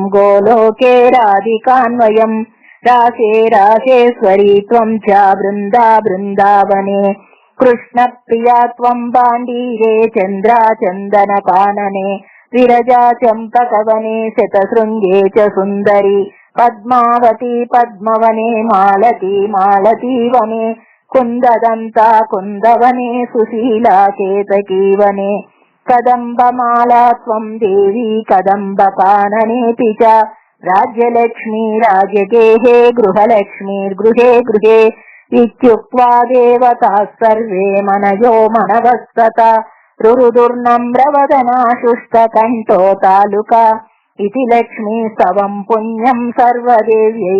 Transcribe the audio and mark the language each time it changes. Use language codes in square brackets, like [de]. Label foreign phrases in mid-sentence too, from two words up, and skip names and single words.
[sa] గోలోకే రాధికాన్వయం రాసే రాసేశ్వరీ త్వం చ బృందా బృందావనే కృష్ణ ప్రియా త్వం బాండీరే చంద్రా చందన కాననే విరజా చంపకవనే శతశృంగే చ సుందరి పద్మావతి పద్మవనే మాలతి మాలతీ వనే కుందదంతా కుందవనే సుశీలా కేతకీ వనే कदम्बमाला त्वं देवी कदम्बकाननेऽपि च राज्यलक्ष्मी राजगेहे गृहलक्ष्मीर्गृहे गृहे इत्युक्त्वा देवताः सर्वे मनयो मनवस्तता रुरुदुर्नम्रवदना शुष्ककण्ठो तालुका इति लक्ष्मीस्तवं पुण्यं सर्वदेव्यै